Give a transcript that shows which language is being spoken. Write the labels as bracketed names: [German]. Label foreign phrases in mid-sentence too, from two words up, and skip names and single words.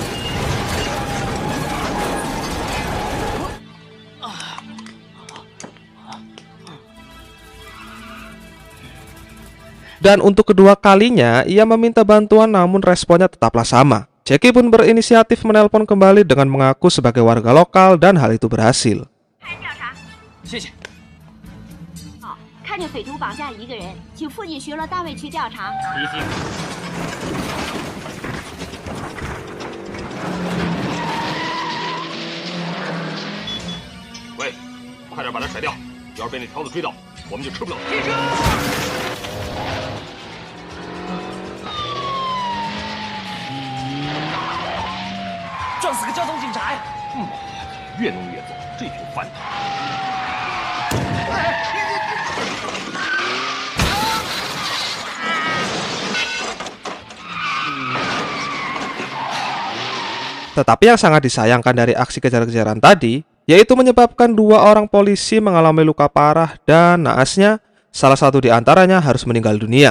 [Indonesian] Dan untuk kedua kalinya, ia meminta bantuan namun responnya tetaplah sama. Jackie pun berinisiatif menelpon kembali dengan mengaku sebagai warga lokal dan hal itu berhasil. [Chinese] 谢谢。看见匪徒绑架一个人，请附近巡逻单位去调查。一定。喂，快点把他甩掉，要是被那条子追到，我们就吃不了。停车！ 撞死个交通警察呀！越弄越走，这群饭桶。 [Indonesian] Tetapi yang sangat disayangkan dari aksi kejar-kejaran tadi, yaitu menyebabkan 2 orang polisi mengalami luka parah dan naasnya, salah satu di antaranya harus meninggal dunia.